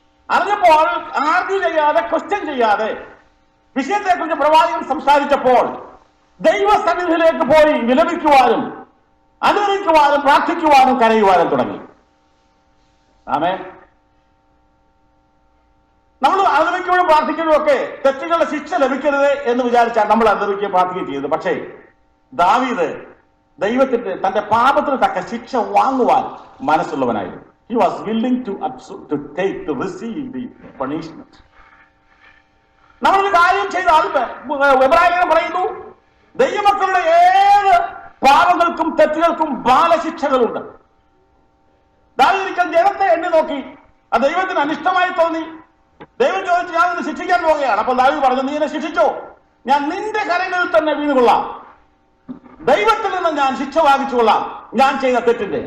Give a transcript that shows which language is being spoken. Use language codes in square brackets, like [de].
[ml] അറിഞ്ഞപ്പോൾ ആർഗ്യൂ ചെയ്യാതെ, ക്വസ്റ്റ്യൻ ചെയ്യാതെ വിഷയത്തെക്കുറിച്ച് പ്രവാചകൻ സംസാരിച്ചപ്പോൾ ദൈവസന്നിധിയിലേക്ക് പോയി വിലപിക്കുവാനും അനുവദിക്കുവാനും പ്രാർത്ഥിക്കുവാനും കരയുവാനും തുടങ്ങി. ആമേൻ. നമ്മൾ അനുവദിക്കുമ്പോഴും പ്രാർത്ഥിക്കുമ്പോഴും ഒക്കെ തെറ്റുകളുടെ ശിക്ഷ ലഭിക്കരുത് എന്ന് വിചാരിച്ചാൽ നമ്മൾ അനുവദിക്കുകയും പ്രാർത്ഥിക്കുകയും ചെയ്തത്. പക്ഷേ ദാവീദ് ദൈവത്തിന്റെ തന്റെ പാപത്തിന് തക്ക ശിക്ഷ വാങ്ങുവാൻ മനസ്സുള്ളവനായിരുന്നു. [en] He was willing to receive the punishment. [ml] നമ്മളൊരു കാര്യം ചെയ്താൽ എബ്രായർ പറയുന്നു, ദൈവമക്കളുടെ ഏത് പാപങ്ങൾക്കും തെറ്റുകൾക്കും ബാലശിക്ഷകളുണ്ട്. ദാവീദ് ജനത്തെ എണ്ണി നോക്കി, ആ ദൈവത്തിന് അനിഷ്ടമായി തോന്നി. ദൈവം ചോദിച്ചു, ഞാൻ നിന്നെ ശിക്ഷിക്കാൻ പോവുകയാണ്. അപ്പോൾ ദാവീദ് പറഞ്ഞു, നീ എന്നെ ശിക്ഷിച്ചോ, ഞാൻ നിന്റെ കരങ്ങളിൽ തന്നെ വീണുകൊള്ളാം, ദൈവത്തിൽ നിന്ന് ഞാൻ ശിക്ഷ വാങ്ങിച്ചുകൊള്ളാം ഞാൻ ചെയ്ത തെറ്റിന്റെ.